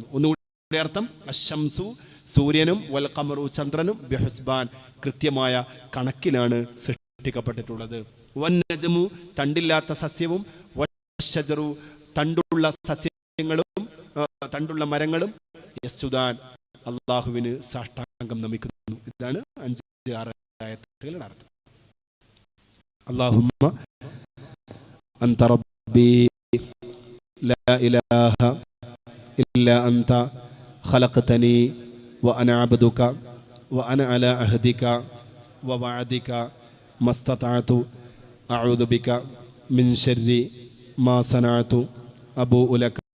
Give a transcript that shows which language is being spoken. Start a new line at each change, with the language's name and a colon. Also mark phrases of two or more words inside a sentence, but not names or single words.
Malayalam: ഒന്നുകൂടി അർത്ഥം, അശംസു സൂര്യനും വൽ ഖമറു ചന്ദ്രനും ബിഹുസ്ബാൻ കൃത്യമായ കണക്കിലാണ് സൃഷ്ടിക്കപ്പെട്ടിട്ടുള്ളത്. വന്നജമു തണ്ടില്ലാത്ത സസ്യവും വശജറു തണ്ടുള്ള സസ്യങ്ങളും തണ്ടുള്ള മരങ്ങളും യസ്ജുദാൻ അല്ലാഹുവിന് സാഷ്ടാംഗം നമിക്കുന്നു. ഇതാണ് 5-6 ആയത്തുകളുടെ അർത്ഥം.
Arabic: اللهم أنت ربي لا إله إلا أنت خلقتني وأنا عبدك وأنا على عهدك ووعدك ما استطعت أعوذ بك من شر ما صنعت أبوء لك